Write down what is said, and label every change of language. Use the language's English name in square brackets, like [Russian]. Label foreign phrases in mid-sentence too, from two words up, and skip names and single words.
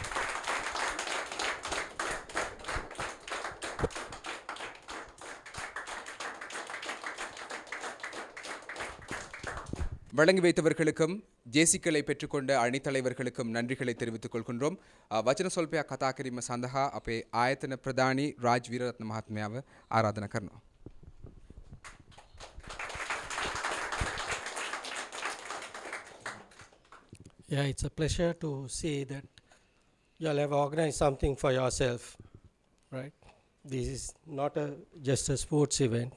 [Tamil] வழங்கி வைத்தவர்களுக்கும் ஜேசிக்களை பெற்றுக்கொண்ட அணித்தலைவர்களுக்கும் நன்றிகளை தெரிவித்துக் கொள்கின்றோம். [Sinhala] வචන ස්වල්පයක් කතා කිරීම සඳහා අපේ ආයතන ප්‍රධානී රාජ් වීරරත්න මහත්මයාව ආරාධනා කරනවා. [English] Yeah, it's a pleasure to see that you all have organized something for yourself, right? This is not just a sports event.